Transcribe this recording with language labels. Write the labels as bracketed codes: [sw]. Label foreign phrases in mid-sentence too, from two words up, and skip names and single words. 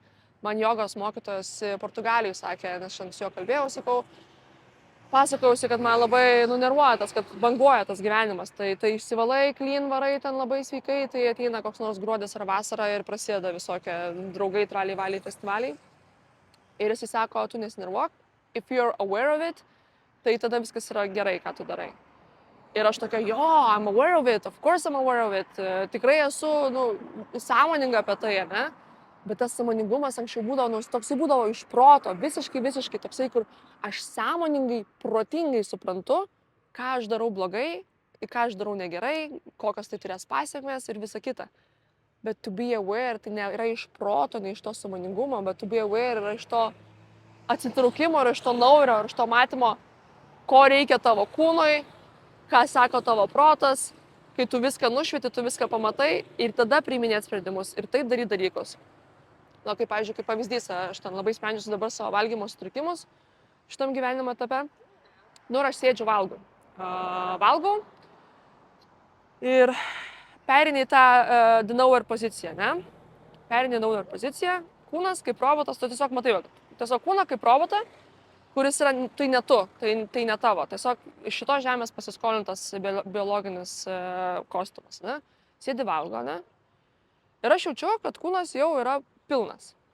[lt] Man jogos mokytojas Portugalijai sakė, nes šiandien su juo kalbėjau, sakau, pasakojausi, kad man labai nunervuoja tas, kad banguoja tas gyvenimas. Tai išsivalai, clean varai ten labai sveikai, tai ateina koks nors gruodis ar vasara ir prasideda visokie draugai, traliai, valiai, festivaliai. Ir jis sako, tu nesinervuok, [en] if you're aware of it, [lt] tai tada viskas yra gerai, ką tu darai. Ir aš tokia, jo, [en] I'm aware of it, of course I'm aware of it. [lt] Tikrai esu, sąmoninga apie tai, ne? Bet tas sąmoningumas anksčiau būdavo, toksai būdavo iš proto, visiškai toksai, kur aš sąmoningai, protingai suprantu, ką aš darau blogai, ką aš darau negerai, kokios tai turės pasiekmes ir visa kita. Bet [en] to be aware [lt] tai nėra iš proto, ne iš to sąmoningumo, bet [en] to be aware [lt] yra iš to atsitraukimo, ir iš to naujo, ir iš to matymo, ko reikia tavo kūnui, ką sako tavo protas, kai tu viską nušvieti, tu viską pamatai ir tada priiminėt sprendimus ir taip daryti dalykus. Na, kaip, pavyzdžiui, kaip pavyzdys, aš ten labai sprendžiu dabar savo valgymo sutrikimus šitam gyvenimo etape. Ir aš sėdžiu valgau. Valgau ir perini tą [en] the knower [lt] poziciją, ne? Perini knower poziciją, kūnas kaip robotas, tu tiesiog matai, tiesiog kūną kaip robotą, kuris yra, tai ne tu, tai ne tavo. Tiesiog iš šitos žemės pasiskolintas biologinis kostiumas, ne? Sėdi valgo, ne? Ir aš jaučiu, kad kūnas jau yra pilnas.